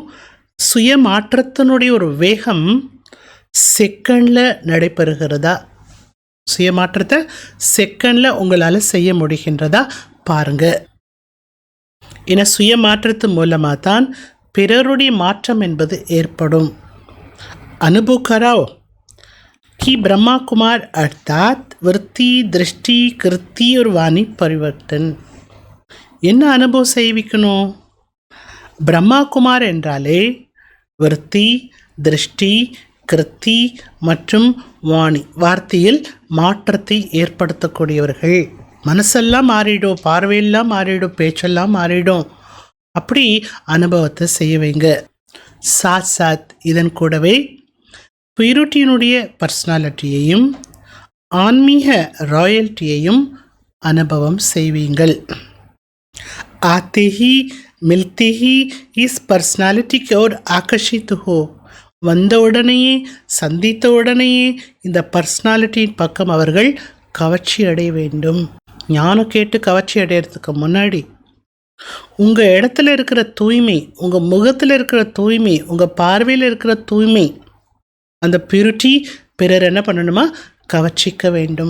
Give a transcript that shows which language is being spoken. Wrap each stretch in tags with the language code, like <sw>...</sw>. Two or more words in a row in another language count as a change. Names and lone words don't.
<ta>சுய மாற்றத்தினுடைய ஒரு வேகம் செகண்டில் நடைபெறுகிறதா? சுய மாற்றத்தை செகண்டில் உங்களால் செய்ய முடிகின்றதா பாருங்கள். ஏன்னா சுய மாற்றத்து மூலமாக தான் பிறருடைய மாற்றம் என்பது ஏற்படும்.</ta> <hi>अनुभव कराओ कि ब्रह्मा कुमार अर्थात वृत्ति, दृष्टि, कृति और वाणी परिवर्तन.</hi> <ta>என்ன அனுபவம் செய்விக்கணும்? பிரம்மா குமார் என்றாலே விருத்தி, திருஷ்டி, கிருத்தி மற்றும் வாணி வார்த்தையில் மாற்றத்தை ஏற்படுத்தக்கூடியவர்கள். மனசெல்லாம் மாறிடும், பார்வையெல்லாம் மாறிடும், பேச்செல்லாம் மாறிடும். அப்படி அனுபவத்தை செய்ய வைங்க.</ta> <hi>साथ साथ</hi> <ta>இதன் கூடவே</ta> <en>purityயினுடைய personalityயையும்</en> <ta>ஆன்மீக ராயல்ட்டியையும் அனுபவம் செய்வீங்கள்.</ta> <hi>आते ही मिलते ही इस पर्सनालिटी की ओर आकर्षित हो.</hi> <ta>வந்த உடனேயே சந்தித்த உடனேயே இந்த பர்சனாலிட்டியின் பக்கம் அவர்கள் கவர்ச்சி அடைய வேண்டும். ஞானம் கேட்டு கவர்ச்சி அடையிறதுக்கு முன்னாடி உங்கள் இடத்துல இருக்கிற தூய்மை, உங்கள் முகத்தில் இருக்கிற தூய்மை, உங்கள் பார்வையில் இருக்கிற தூய்மை, அந்த பியூரிட்டி பிறர் என்ன பண்ணணுமா கவர்ச்சிக்க வேண்டும்.</ta>